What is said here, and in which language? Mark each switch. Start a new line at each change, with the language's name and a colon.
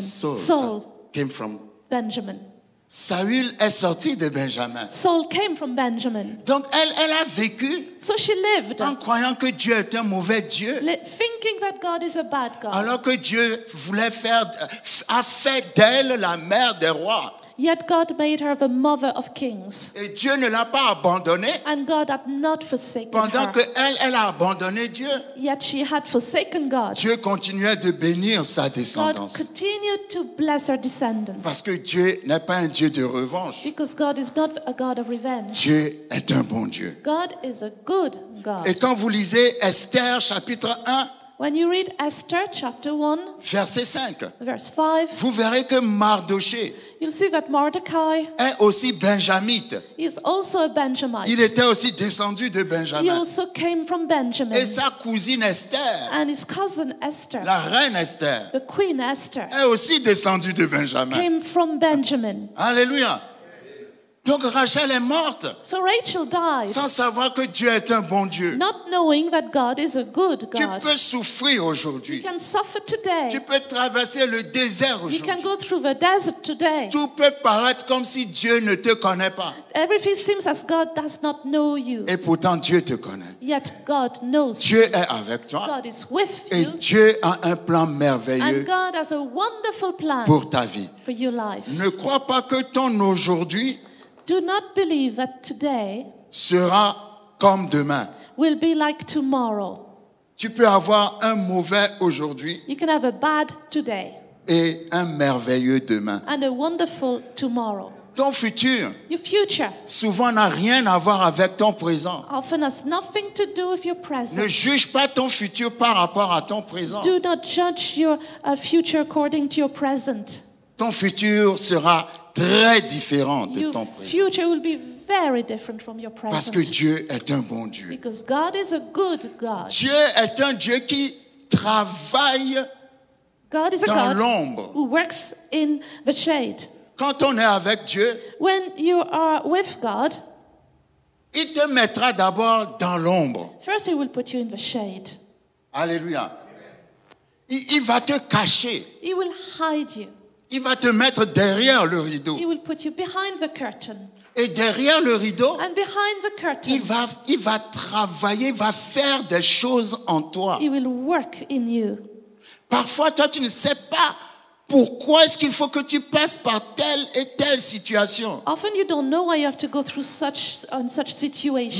English: Saul, came from. Benjamin.
French: Saül est sorti de Benjamin.
English: Saul came from Benjamin.
French: Donc elle a vécu
English: So she lived
French: en croyant que Dieu est un mauvais Dieu,
English: thinking that God is a bad God.
French: alors que Dieu a fait d'elle la mère des rois.
English: Yet God made her the mother of kings.
French: Et Dieu ne l'a pas abandonnée
English: And God had not forsaken
French: pendant
English: her.
French: que elle a abandonné Dieu.
English: Yet she had forsaken God.
French: Dieu continuait de bénir sa
English: God
French: descendance.
English: continued to bless her descendants.
French: Parce que Dieu n'est pas un Dieu de revanche.
English: Because God is not a God of revenge.
French: Dieu est un bon Dieu.
English: God is a good God.
French: Et quand vous lisez Esther chapitre 1,
English: When you read Esther chapter 1,
French: verset 5,
English: verse 5,
French: vous verrez que Mardoché
English: you'll see that Mordecai
French: est aussi benjamite.
English: is also a Benjamite.
French: Il était aussi descendu de
English: He
French: Benjamin.
English: also came from Benjamin.
French: Et sa cousine Esther,
English: And his cousin Esther,
French: la reine Esther,
English: the queen Esther,
French: est aussi descendue de Benjamin.
English: came from Benjamin.
French: Alléluia. Donc Rachel est morte
English: So Rachel died,
French: sans savoir que Dieu est un bon Dieu.
English: not knowing that God is a good
French: Tu
English: God.
French: peux souffrir
English: You
French: aujourd'hui.
English: can suffer today.
French: Tu peux traverser le désert
English: You can
French: aujourd'hui.
English: go through the desert today.
French: Tout peut paraître comme si Dieu ne te connaît pas.
English: Everything seems as God does not know you.
French: Et pourtant Dieu te connaît.
English: Yet God knows you.
French: Dieu est avec toi.
English: God is with
French: Et
English: you.
French: Dieu a un plan
English: And
French: merveilleux
English: God has a wonderful plan
French: pour ta vie.
English: for your life.
French: Ne crois pas que ton aujourd'hui
English: Do not believe that today
French: sera comme demain.
English: will be like tomorrow.
French: Tu peux avoir un mauvais aujourd'hui
English: You can have a bad today
French: et un merveilleux demain.
English: and a wonderful tomorrow.
French: Ton futur,
English: Your future
French: souvent, n'a rien à voir avec ton présent.
English: often has nothing to do with your
French: Ne
English: present.
French: juge pas ton futur par rapport à ton présent.
English: Do not judge your future according to your present.
French: Ton futur sera très différent de
English: Your
French: ton présent.
English: future will be very different from your
French: Parce que
English: present.
French: Dieu est un bon Dieu.
English: Because God is a good God.
French: Dieu est un Dieu qui travaille
English: God is a
French: dans
English: God
French: l'ombre.
English: who works in the shade.
French: Quand on est avec Dieu,
English: When you are with God,
French: il te mettra d'abord dans l'ombre.
English: first He will put you in the shade.
French: Alléluia. Il va te cacher.
English: He will hide you.
French: Il va te mettre derrière le rideau.
English: He will put you behind the curtain.
French: Et derrière le rideau,
English: And behind the curtain,
French: il va travailler, il va faire des choses en toi.
English: he will work in you.
French: Parfois, toi, tu ne sais pas pourquoi est-ce qu'il faut que tu passes par telle et telle situation.
English: Often you don't know why you have to go through such situation.